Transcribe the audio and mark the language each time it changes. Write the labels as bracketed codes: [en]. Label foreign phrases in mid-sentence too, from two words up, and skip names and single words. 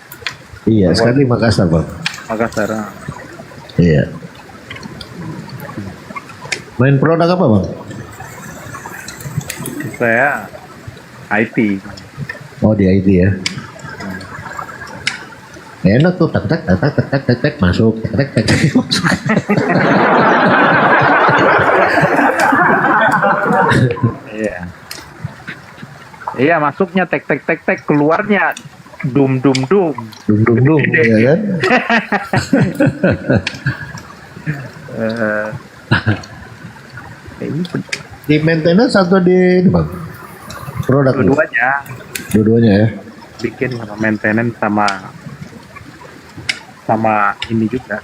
[id] Iya, sekarang di Makassar bang. Makassar. Iya. Main produk apa bang? Saya IT. Oh di IT ya. Enak tuh, tek tek tek tek tek tek tek masuk, tek tek tek tek masuk. Iya. Iya, masuknya tek tek tek tek, keluarnya dum dum dum. Dum dum dum, ya kan? Di maintenance atau di ini bang? Produk Dua-duanya. Dua-duanya ya. Bikin sama maintenance sama ini juga.